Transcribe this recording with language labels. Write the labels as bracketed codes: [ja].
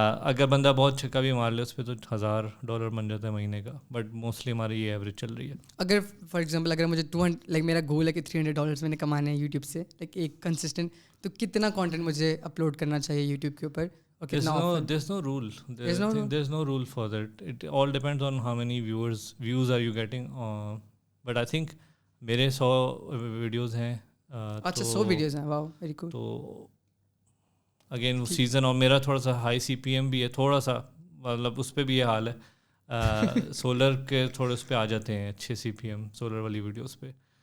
[hi] अगर बंदा बहुत छक्का भी मार ले उस पर तो $1000 बन जाता है महीने का. [en] but mostly [hi] हमारी ये एवरेज चल रही है. अगर [en] for example [hi] अगर मुझे 200 लाइक मेरा गोल है कि $300 मैंने कमाने हैं यूट्यूब से, लाइक एक कंसिस्टेंट, तो कितना कंटेंट मुझे अपलोड करना चाहिए यूट्यूब के ऊपर और कितना often? [en] There's no rule. There's no rule? There's no rule for that. It all depends on how many views are you getting. But I think [hi] मेरे 100 वीडियोज़ हैं. अच्छा 100 वीडियोज़ हैं, [en] Wow very cool. [hi] तो again वो season, और मेरा थोड़ा सा हाई CPM भी है थोड़ा सा, मतलब उस पर भी ये हाल है. सोलर के थोड़े उस पर आ जाते हैं अच्छे CPM सोलर वाली वीडियोस पे.